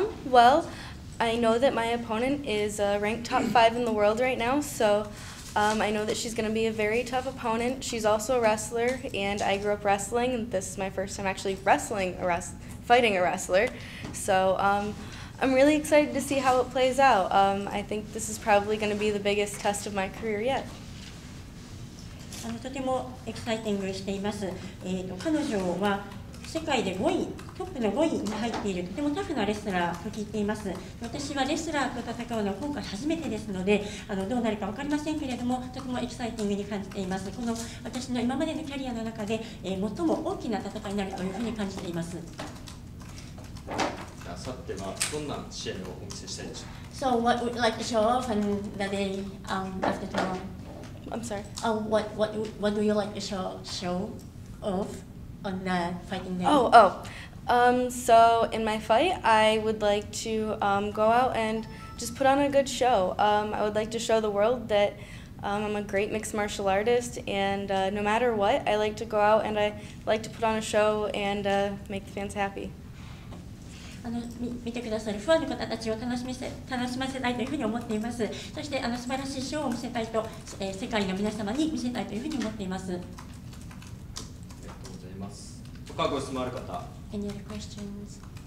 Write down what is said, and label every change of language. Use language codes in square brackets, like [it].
[en] Well, I know that my opponent is ranked top 5 in the world right now, so I know that she's going to be a very tough opponent. She's also a wrestler, and I grew up wrestling, and this is my first time actually fighting a wrestler. So I'm really excited to see how it plays out. I think this is probably going to be the biggest test of my career yet. [ja] とてもエキサイティングしています。彼女は世界で5位、トップの5位に入っているとてもタフなレスラーと聞いています。私はレスラーと戦うのは今回初めてですので、どうなるか分かりませんけれども、とてもエキサイティングに感じています。この私の今までのキャリアの中で、最も大きな戦いになるというふうに感じています。さてはどんな試合をお見せしたいでしょうか。 [en] So what would you like to show off on the day after tomorrow? I'm sorry. What do you like to show off on the fighting day? So in my fight, I would like to go out and just put on a good show. I would like to show the world that I'm a great mixed martial artist, and no matter what, I like to go out and I like to put on a show and make the fans happy. [ja] 見てくださるファンの方たちを楽しませたいというふうに思っています。そして素晴らしいショーを見せたいと、世界の皆様に見せたいというふうに思っています。ありがとうございます。他ご質問ある方。 [en] Any other questions?